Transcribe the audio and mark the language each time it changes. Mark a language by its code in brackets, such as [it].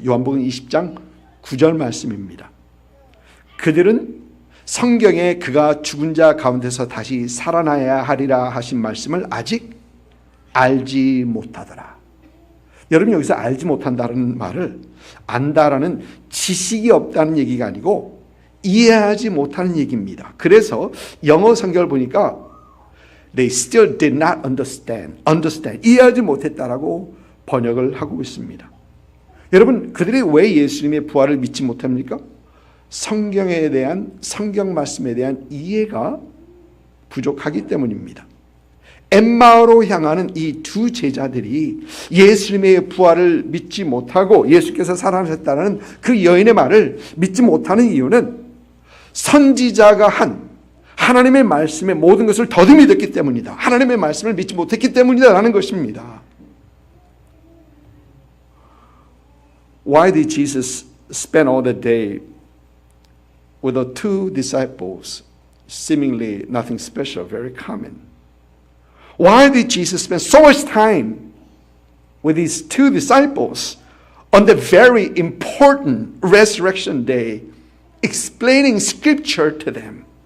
[ko] 요한복음 20장 9절 말씀입니다. 그들은 성경에 그가 죽은 자 가운데서 다시 살아나야 하리라 하신 말씀을 아직 알지 못하더라. 여러분 여기서 알지 못한다는 말을 안다라는 지식이 없다는 얘기가 아니고 이해하지 못하는 얘기입니다. 그래서 영어 성경을 보니까 [en] They still did not understand. [ko] 이해하지 못했다라고 번역을 하고 있습니다. 여러분 그들이 왜 예수님의 부활을 믿지 못합니까? 성경에 대한 성경 말씀에 대한 이해가 부족하기 때문입니다. 엠마오로 향하는 이 두 제자들이 예수님의 부활을 믿지 못하고 예수께서 살아나셨다는 그 여인의 말을 믿지 못하는 이유는 선지자가 한 하나님의 말씀의 모든 것을 더듬이 믿었기 때문이다. 하나님의 말씀을 믿지 못했기 때문이다라는 것입니다. [en] Why did Jesus spend all the day with the two disciples, seemingly nothing special, very common. Why did Jesus spend so much time with these two disciples on the very important resurrection day, explaining scripture to them?